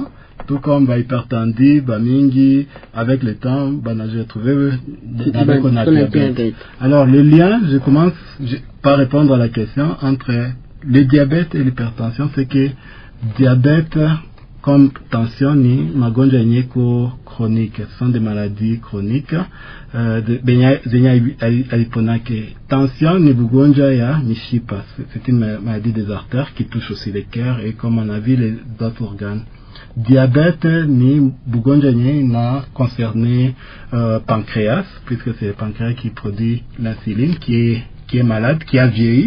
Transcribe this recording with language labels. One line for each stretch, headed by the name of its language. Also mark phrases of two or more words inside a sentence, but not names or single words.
French: Tout comme hypertendu, mingi, avec le temps, j'ai trouvé avec un diabète. Alors, le lien, je commence par répondre à la question entre le diabète et l'hypertension, c'est que diabète, comme tension
Swahili: ni magonjwa yenyeko
French: chronique, ce sont des maladies chroniques.
Swahili: Tension ni bugonjwa ya mishipa,
French: c'est une maladie des artères qui touche aussi les cœurs et comme on a vu les autres organes. Diabète
Swahili: ni bugonjwa
French: n'a concerné pancréas, puisque c'est le pancréas qui produit l'insuline, qui est malade, qui a vieilli.